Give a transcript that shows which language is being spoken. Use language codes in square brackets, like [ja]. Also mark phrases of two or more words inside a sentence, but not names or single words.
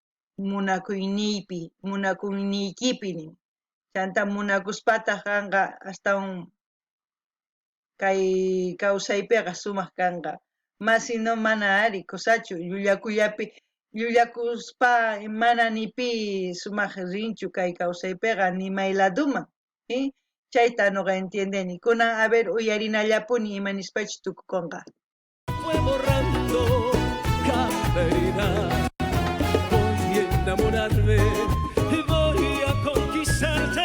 [qu] munakuyniykipi nin chanta munakuspata kanqa astawan kay kawsaypiqa sumaq kanqa masino mana ari kusachu llullakuspa mana ni pi sumaq rinchu kay kawsaypiqa ni mayladuman chayta nuqa entiendeni kunan [es] a ver [qu] uyarinallapuni imanispachu tukukunqa. [es] Fue borrando cada herida. Voy a enamorarme y voy a conquistarte.